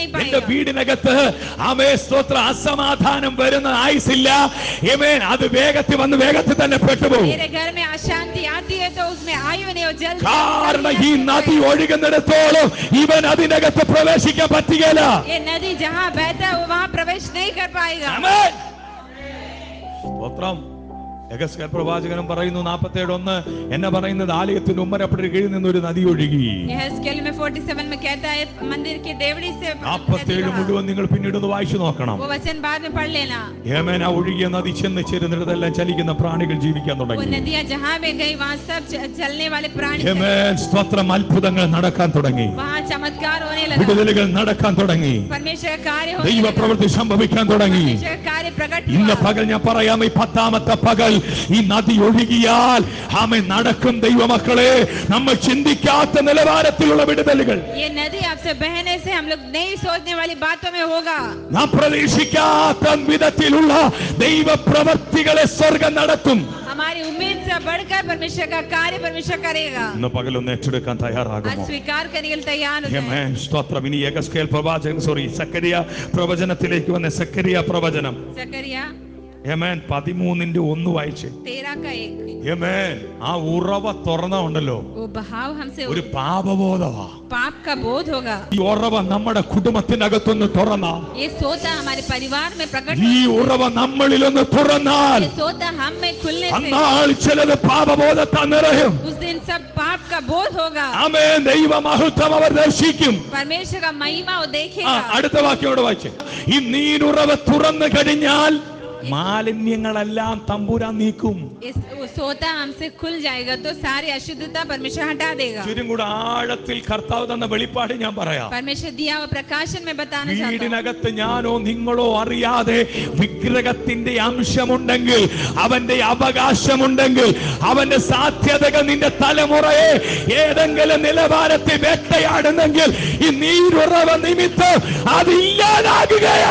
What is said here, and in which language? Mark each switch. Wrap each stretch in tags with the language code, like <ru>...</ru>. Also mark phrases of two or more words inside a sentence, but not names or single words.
<ml>എന്റെ</ml> <hi>पाएगा।</hi> <ml>വീടിനകത്ത് ആമേൻ സ്തോത്ര അസമാധാനം വരുന്ന ആയുസില്ല. ആമേൻ അത് വേഗത്തിൽ വന്ന് വേഗത്തിൽ തന്നെ പെട്ടുപോകും.</ml> <hi>मेरे घर में अशांति आती है तो उसमें आयु नहीं हो जल्द।</hi> <ml>കാരണം ഈ നദി ഒഴുകുന്നിടത്തോളം ഇവൻ അതിനകത്ത് പ്രവേശിക്കാൻ പറ്റുകയില്ല.</ml> <hi>ये नदी जहाँ बहता है वो वहाँ प्रवेश नहीं कर पाएगा।</hi> <ml>ആമേൻ. സ്തോത്രം. യെഹെസ്കേൽ പ്രവാചകനും പറയുന്നു 47:1 എന്നെ പറയുന്നത് ആലയത്തിന് ഉമ്മരപ്പടി കീഴിൽ നിന്നൊരു നദി ഒഴുകി.</ml> <hi>यहेजकेल में 47 में कहता है मंदिर की देवड़ी से</hi> <ml>47 മുഴുവൻ നിങ്ങൾ പിന്നീട് ഒന്ന് വായിച്ചു നോക്കണം.</ml> <hi>वो वचन बाद में पढ़ लेना।</hi> <ml>യമേൻ ആ ഒഴുകിയ നദി ചെന്ന് ചേരുന്നിടത്തെല്ലാം ചലിക്കുന്ന പ്രാണികൾ ജീവിക്കാൻ</ml> <hi>वो</hi> <ml>തുടങ്ങി.</ml> <hi>नदियाँ जहाँ भी गई वहाँ सब चलने वाले प्राणी</hi> <ml>യമേൻ സ്തോത്രം അത്ഭുതങ്ങൾ നടക്കാൻ തുടങ്ങി.</ml> <hi>वहाँ चमत्कार होने लगा।</hi> <ml>വിടുതലുകൾ നടക്കാൻ തുടങ്ങി.</ml> <hi>परमेश्वर का कार्य होने</hi> <ml>ദൈവ</ml> <hi>लगा।</hi> <ml>പ്രവൃത്തി സംഭവിക്കാൻ തുടങ്ങി.</ml> <hi>परमेश्वर का कार्य प्रकट</hi> <ml>ഇന്ന്</ml> <hi>हुआ।</hi> <ml>പകൽ ഞാൻ പറയാം, ഈ 10ാമത്തെ പകൽ ഈ നദി ഒഴുകിയാൽ ആമേൻ നടക്കും ദൈവമക്കളെ നമ്മൾ ചിന്തിക്കാത്ത നിലവാരത്തിലുള്ള വിടുതലുകൾ.</ml> <hi>ये नदी आपसे बहने से हम लोग नहीं सोचने वाली बातों में होगा।</hi> <ml>നാം പ്രതീക്ഷിക്കാത്ത വിധത്തിലുള്ള ദൈവ പ്രവൃത്തികളെ സ്വർഗ്ഗം നടത്തും.</ml> <hi>हमारी उम्मीद से बढ़कर परमेश्वर का कार्य परमेश्वर करेगा।</hi> <ml>ഇന്ന് പകൽ ഒന്ന് ഏറ്റെടുക്കാൻ</ml> <hi>आज</hi> <ml>തയ്യാറാകുമോ?</ml> <hi>स्वीकार करने के लिए तैयार हो जाएं।</hi> <ml>ആമേൻ സ്തോത്രം. ഇനി യെഹെസ്കേൽ പ്രവാചകൻ സക്കറിയ പ്രവചനത്തിലേക്ക് വന്ന സക്കറിയ പ്രവചനം</ml> <hi>जकरिया</hi> <ml>ആമേൻ 13:1 വായിച്ചേ.</ml> <hi>13 का 1</hi> <ml>ആമേൻ. ആ ഉറവ തുറന്നുണ്ടല്ലോ</ml> <hi>वो बहाव हमसे</hi> <ml>ഒരു പാപബോധമാ.</ml> <hi>पाप का बोध होगा।</hi> <ml>ഈ ഉറവ നമ്മുടെ കുടുംബത്തിനകത്തൊന്ന് തുറന്നാ,</ml> <hi>ये सोता हमारे परिवार में प्रकट</hi> <ml>ഈ ഉറവ നമ്മളിലൊന്ന് തുറന്നാൽ</ml> <hi>ये सोता हम में खुलने से</hi> <ml>അന്നാൾ ചിലത് പാപബോധത്താൽ നിറയും.</ml> <hi>उस दिन सब पाप का बोध होगा।</hi> <ml>ആമേൻ. ദൈവമഹത്വം അവർ ദർശിക്കും.</ml> <hi>परमेश्वर का महिमा वो ആ, देखेगा।</hi> <ml>അടുത്ത വാക്യോട് വായിച്ചേ. ഈ നീരുറവ തുറന്നു കഴിഞ്ഞാൽ മാലിന്യങ്ങളെല്ലാം തമ്പുരാൻ നീക്കും.</ml> <hi>वो सोता हमसे खुल जाएगा तो सारी अशुद्धता परमेश्वर हटा देगा।</hi> <ml>ചുരും കൂടെ ആഴത്തിൽ കർത്താവ് തന്ന വെളിപ്പാട് ഞാൻ പറയാം.</ml> <hi>परमेश्वर दिया हुआ प्रकाशन में बताना चाहता हूँ।</hi> <ml>വീടിനകത്ത് ഞാനോ നിങ്ങളോ അറിയാതെ വിഗ്രഹത്തിന്റെ അംശമുണ്ടെങ്കിൽ, അവന്റെ അവകാശമുണ്ടെങ്കിൽ, അവന്റെ സാധ്യതകൾ നിന്റെ തലമുറയെ ഏതെങ്കിലും നിലവാരത്തിൽ വേട്ടയാടുന്നെങ്കിൽ ഈ നീരുറവ നിമിത്തം അത് ഇല്ലാതാകുകയാ.</ml>